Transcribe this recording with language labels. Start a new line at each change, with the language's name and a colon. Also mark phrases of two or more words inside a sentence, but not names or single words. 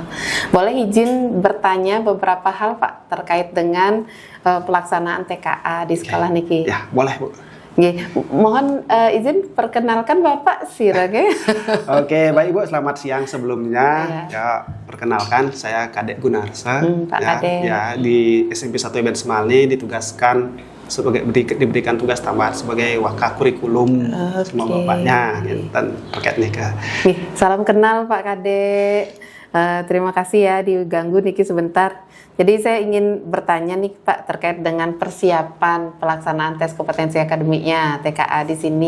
Indonesian: Boleh izin bertanya beberapa hal Pak terkait dengan pelaksanaan TKA di sekolah niki? Ya, boleh Bu. Mohon izin perkenalkan Bapak Sirage. Oke, baik Bu, selamat siang sebelumnya. Ya, perkenalkan saya Kadek Gunarsa. Pak Kadek. Ya, di SMP 1 Abian Semal ini ditugaskan sebagai diberikan tugas tambahan sebagai wakil kurikulum sama Bapaknya terkait nikah. Salam kenal Pak Kadek. Terima kasih ya diganggu niki sebentar. Jadi saya ingin bertanya nih Pak terkait dengan persiapan pelaksanaan tes kompetensi akademiknya TKA di sini.